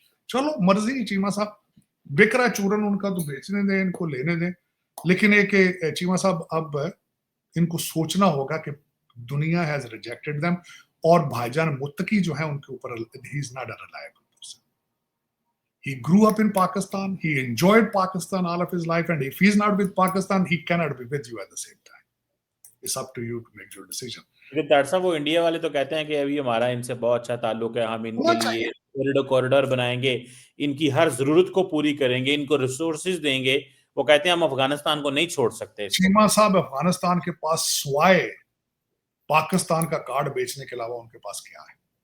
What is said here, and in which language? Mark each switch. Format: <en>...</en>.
<hi>चलो मर्जी चीमा साहब, बिक रहा चूरन उनका तो बेचने दें, इनको लेने दें। लेकिन एक चीमा साहब, अब इनको सोचना होगा कि दुनिया</hi> <en>has rejected them,</en> <hi>और भाईजान मुत्तकी जो है उनके ऊपर,</hi> <en>He is not a reliable person. He grew up in Pakistan. He enjoyed Pakistan all of his life. And if he's not with Pakistan, he cannot be with you at the same time. It's up to you to make your decision.</en> <hi>लेकिन doctor साहब, वो India वाले तो कहते हैं कि अभी हमारा इनसे बहुत अच्छा ताल्लुक है, हम इनके होना लिए चाहिए। कॉरिडोर बनाएंगे, इनकी हर जरूरत को पूरी करेंगे, इनको रिसोर्सेज देंगे। वो कहते हैं हम अफगानिस्तान को नहीं छोड़ सकते इसको। चीमा साहब, अफगानिस्तान के पास स्वाय पाकिस्तान का कार्ड बेचने के अलावा उनके पास क्या है?</hi>